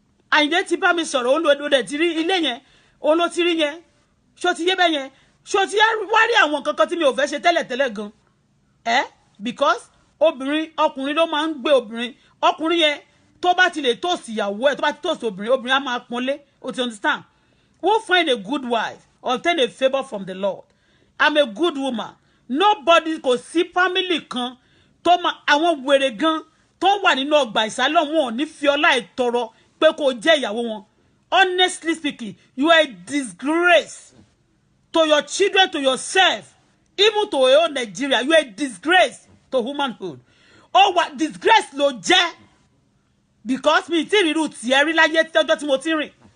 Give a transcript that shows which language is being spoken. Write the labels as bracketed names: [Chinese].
[Yoruba] Àyìndé ti bá mi sọ̀rọ̀ ó lò dẹ̀ ti rí ilé yẹn ó ló ti rí yẹn ṣó ti yé bẹ́ẹ̀ yẹn ṣó ti wá rí àwọn kankan tí mi ò fẹ́ ṣe tẹ́lẹ̀tẹ́lẹ̀ gan because obìnrin ọkùnrin ló máa ń gbé obìnrin ọkùnrin yẹn tó bá ti lè tòsí ìyàwó ẹ̀ tó bá ti tòsí obìnrin á máa pọ́nlé o ti understand. [English] Who find a good wife obtain a favour from the Lord. I'm a good woman. [Yoruba] Nobody kò sí family kan tó ma àwọn wèrè gan tó wà nínú ọgbà ìsálọ̀ wọn ò ní fi ọlá ìtọrọ pé kó jẹ́ ìyàwó wọn. [English] Honestly speaking, you are a disgrace to your children, to yourself, even to your own Nigeria. You are a disgrace to womanhood. Oh, what disgrace [Yoruba] ló jẹ́ because mi ti ríru tiẹ̀ rí láyé tọ́jọ́ tí mo ti rìn.